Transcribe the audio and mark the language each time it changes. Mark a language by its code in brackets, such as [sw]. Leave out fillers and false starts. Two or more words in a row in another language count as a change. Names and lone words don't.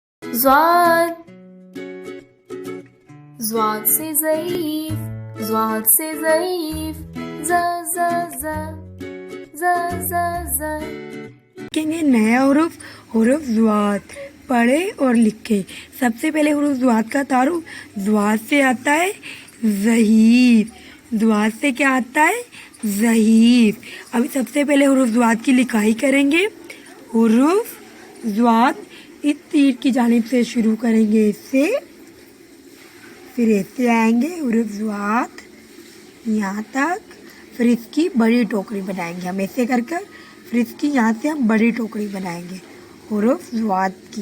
[hi] ज़ाद, ज़ाद से ज़ईफ़, ज़ाद से ज़ईफ़, ज़ ज़ ज़ ज़ ज़ ज़। लिखेंगे नया हुरूफ हुरूफ ज़्वाद, पढ़े और लिखे। सबसे पहले हुरूफ ज़्वाद का तारुफ, ज़्वाद से आता है ज़हीर। ज़्वाद से क्या आता है? ज़हीर। अभी सबसे पहले हुरूफ ज़्वाद की लिखाई करेंगे। हुरूफ ज़्वाद इस तीर की जानिब से शुरू करेंगे, इससे, फिर ऐसे आएंगे हुरूफ ज़्वाद यहाँ तक, फिर इसकी बड़ी टोकरी बनाएंगे हम ऐसे कर कर, फिर इसकी यहाँ से हम बड़ी टोकरी बनाएंगे हुरूफ ज़्वाद की।